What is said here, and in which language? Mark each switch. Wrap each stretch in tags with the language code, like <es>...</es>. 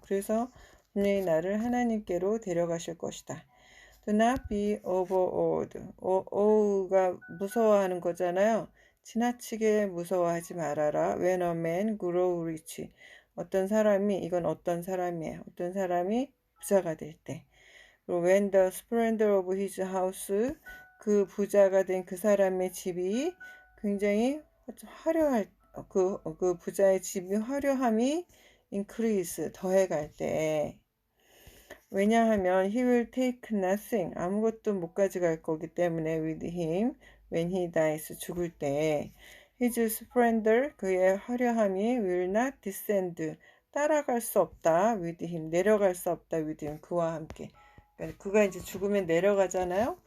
<ko>그래서 분명히 나를 하나님께로 데려가실 것이다.</ko> <en>Do not be overawed.</en> <ko>가 무서워하는 거잖아요. 지나치게 무서워하지 말아라.</ko> <en>When a man grow rich.</en> <ko>어떤 사람이 이건 어떤 사람이에요. 어떤 사람이 부자가 될 때.</ko> <en>그리고 when the splendor of his house.</en> <ko>그 부자가 된 그 사람의 집이 굉장히 화려할 그 부자의 집이 화려함이 increase 더해갈 때. 왜냐하면</ko> <en>he will take nothing</en> <ko>아무것도 못 가져갈 거기 때문에</ko> <en>with him when he dies</en> <ko>죽을 때</ko> <en>his splendor</en> <ko>그의 화려함이</ko> <en>will not descend</en> <ko>따라갈 수 없다</ko> <en>with him</en> <ko>내려갈 수 없다</ko> <en>with him</en> <ko>그와 함께 그러니까 그가 이제 죽으면 내려가잖아요.</ko>